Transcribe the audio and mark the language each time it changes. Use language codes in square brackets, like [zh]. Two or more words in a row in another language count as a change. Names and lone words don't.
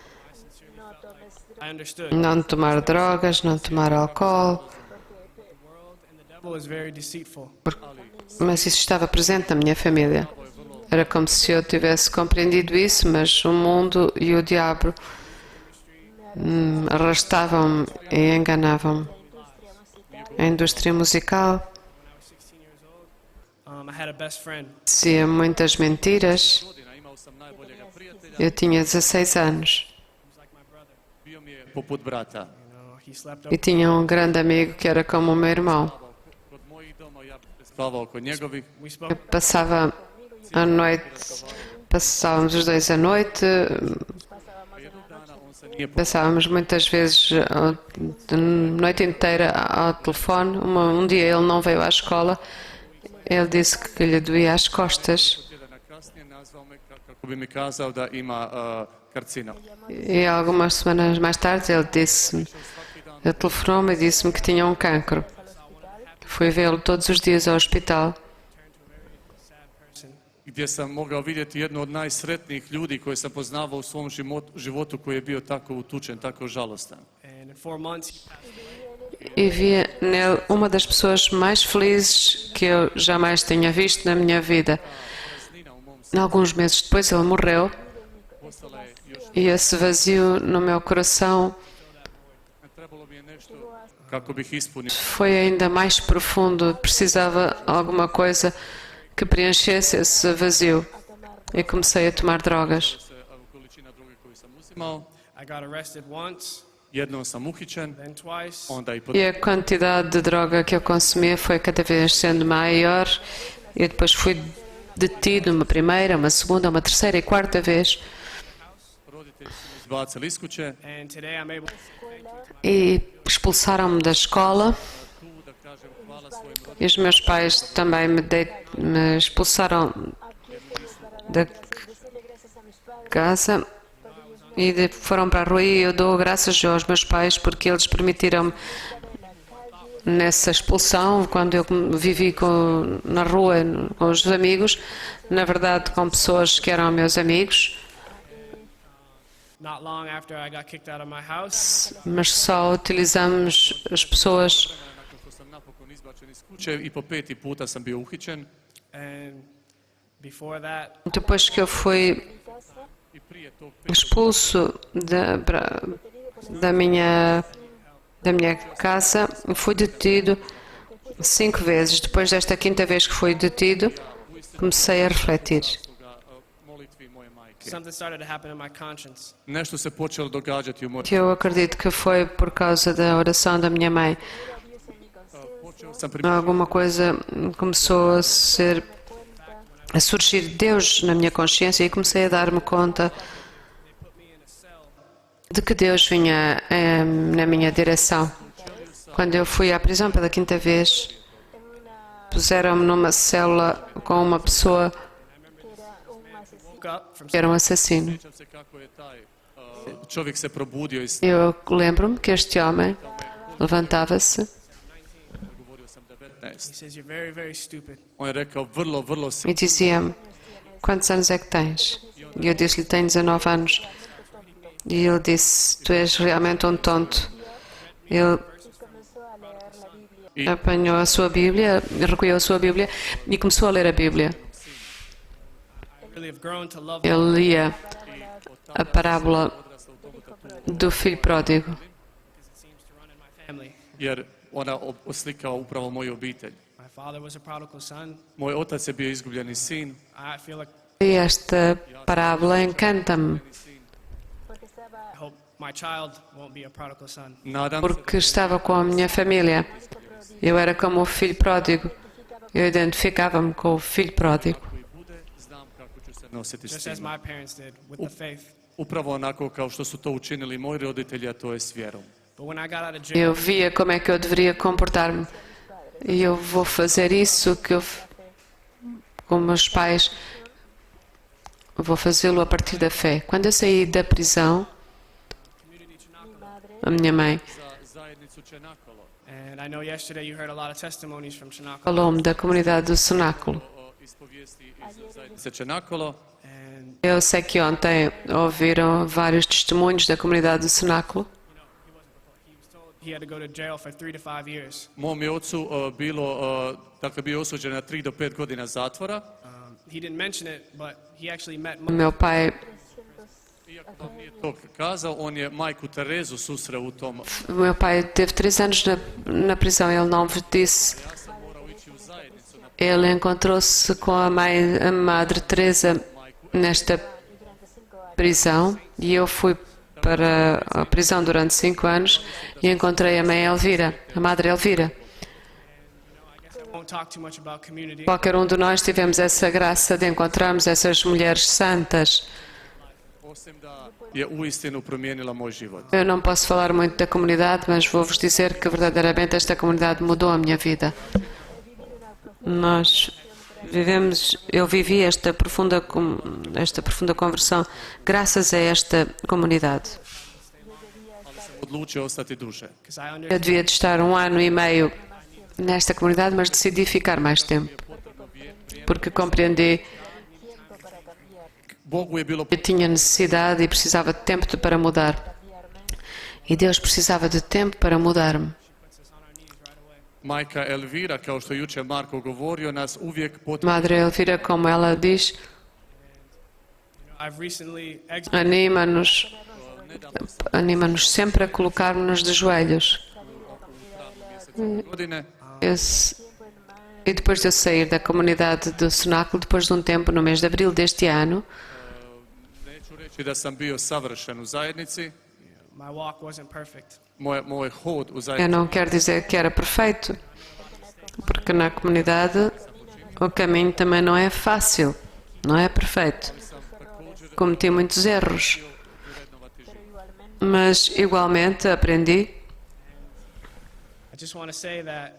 [en] I understood. [pt] Não tomar drogas, não tomar álcool, [en] And the devil is very deceitful. [pt] mas isso estava presente na minha família. Era como se eu tivesse compreendido isso, mas o mundo e o diabo arrastavam-me e enganavam-me. A indústria musical [en] I had a best friend. [pt] dizia muitas mentiras. [hr] Godina imao sam najboljega prijatelja, [pt] Eu tinha 16 anos [hr] bio mi je poput brata. [en] He slept [pt] e tinha um grande amigo que era como o meu irmão. [hr] Kod mojih doma ja spavao kod njegovih. [en] We spoke. [pt] Eu passava a noite, passávamos os dois à noite, [hr] Jednog dana on se nije [pt] passávamos muitas vezes a noite inteira ao telefone. Um dia ele não veio à escola, ele disse que lhe doía as costas [hr] tjedana kasnije nazvao me kako bi mi kazao da ima karcinom. [pt] e algumas semanas mais tarde ele disse, ele telefonou-me e disse-me que tinha um cancro. Fui vê-lo todos os dias ao hospital. [hr] Gdje sam mogao vidjeti jednu od najsretnijih ljudi koje sam poznavao u svom životu koji je bio tako utučen, tako žalostan. [en] And in 4 months, he passed [pt] E via nele uma das pessoas mais felizes que eu jamais tinha visto na minha vida. Alguns meses depois ele morreu [hr] Postala je još, [pt] e esse vazio no meu coração [hr] trebalo mi je nešto kako bih ispunio [pt] foi ainda mais profundo. Precisava alguma coisa que preenchesse esse vazio e comecei a tomar drogas. [hr] količina droge koju sam uzimao. [en] I got arrested once, [hr] Jednom sam uhićen, [en] then twice. [hr] onda i po [pt] E a quantidade de droga que eu consumia foi cada vez sendo maior e depois fui detido uma primeira, uma segunda, uma terceira e quarta vez. [hr] roditelji su me izbacili iz kuće. [en] And today I'm able to [pt] E expulsaram-me da escola [hr] Tu da kažem hvala svojim roditeljima [pt] e os meus pais também me expulsaram da casa e foram para a rua e eu dou graças aos meus pais porque eles permitiram-me nessa expulsão, quando eu vivi na rua com os amigos, na verdade com pessoas que eram meus amigos, [en] not long after I got kicked out of my house. [pt] mas só utilizamos as pessoas. [hr] nakon što sam napokon izbačen iz kuće i po 5. puta sam bio uhićen. [en] And before that, [pt] Depois que eu fui [hr] I prije tog 5. [pt] expulso da minha casa, fui detido 5 vezes. Depois desta quinta vez que fui detido, comecei a refletir. [hr] molitvi moje majke. [en] Something started to happen in my conscience. [hr] Nešto se počelo događati u mojoj... [pt] Eu acredito que foi por causa da oração da minha mãe. [hr] Počeo sam [pt] Alguma coisa começou a surgir Deus na minha consciência e comecei a dar-me conta de que Deus vinha na minha direção. Quando eu fui à prisão pela quinta vez, puseram-me numa célula com uma pessoa [en] Woke up from [pt] que era um assassino. [hr] Sjećam se kako je taj čovjek se probudio iz... [pt] Eu lembro-me que este homem levantava-se [hr] Govorio sam [en] he 19. says, "You're very, very stupid." [hr] On je rekao vrlo [pt] e dizia-me: quantos anos é que tens? E eu disse-lhe: tenho 19 anos. E ele disse: tu és realmente um tonto. Ele apanhou a sua Bíblia, recolheu a sua Bíblia e começou a ler a Bíblia. [en] I really have grown to love [pt] Ele lia a parábola do filho pródigo, [en] because it seems to run in my family. [hr] jer ona oslikava upravo moju obitelj. [en] My father was a prodigal son. [hr] Moj otac je bio izgubljeni sin. [en] I feel like [pt] e esta parábola encanta-me, [en] I hope my child won't be a prodigal son. [hr] Nadam se [pt] porque estava com a minha família. Eu era como o filho pródigo. Eu identificava-me com o filho pródigo. [hr] koji bude, znam kako ću se nositi s [en] Just as [hr] tim. [en] my parents did with the faith. [hr] Upravo onako kao što su to učinili moji roditelji, a to je s vjerom. [en] But when I got out of jail, [pt] Eu via como é que eu deveria comportar-me. E eu vou fazer isso que eu, com meus pais, vou fazê-lo a partir da fé. Quando eu saí da prisão, a minha mãe [hr] Za zajednicu Čenakolo [en] and I know yesterday you heard a lot of testimonies from Chinako. [pt] falou-me da comunidade do Cenáculo. [hr] ispovijesti iz zajednice Čenakolo. [en] And [pt] Eu sei que ontem ouviram vários testemunhos da comunidade do Cenáculo. [en] he had to go to jail for 3 to 5 years. [hr] Mom je ocu dakle bio osuđen na 3 do 5 godina zatvora. [en] He didn't mention it, but he actually met [pt] O meu pai, [hr] Iako nam nije to kazao, on je majku Terezu susreo u tom. [pt] o meu pai teve 3 anos na prisão. Ele não vos disse. [hr] Ja sam morao ići u zajednicu na [pt] Ele encontrou-se com a Madre Teresa nesta prisão e eu fui para a prisão durante 5 anos e encontrei a mãe Elvira, a Madre Elvira. [en] I won't talk too much about community. [pt] Qualquer um de nós tivemos essa graça de encontrarmos essas mulheres santas. [hr] osim da je uistinu promijenila moj život. [pt] Eu não posso falar muito da comunidade, mas vou-vos dizer que verdadeiramente esta comunidade mudou a minha vida. Eu vivi esta profunda conversão graças a esta comunidade. [hr] Odlučio ostati duže. [en] Because I [pt] Eu [en] understand [pt] devia de estar 1 ano e meio nesta comunidade, mas decidi ficar mais tempo, porque compreendi [hr] Bogu je bilo [pt] que eu tinha necessidade e precisava de tempo para mudar. E Deus precisava de tempo para mudar-me. [hr] majka Elvira, kao što je jučer Marko govorio, nas uvijek potiče [pt] Madre Elvira, como ela diz, [en] I've recently [pt] anima-nos sempre a colocar-nos de joelhos. [hr] godine. [pt] E depois de eu sair da comunidade do Cenáculo, depois de um tempo, no mês de abril deste ano, [hr] Neću reći da sam bio savršen u zajednici. [en] my walk wasn't perfect. [hr] Moj hod u [pt] eu [hr] zajednici [pt] não quero dizer que era perfeito, porque na comunidade o caminho também não é fácil, não é perfeito. Cometi muitos erros, mas igualmente aprendi [en] I just want to say that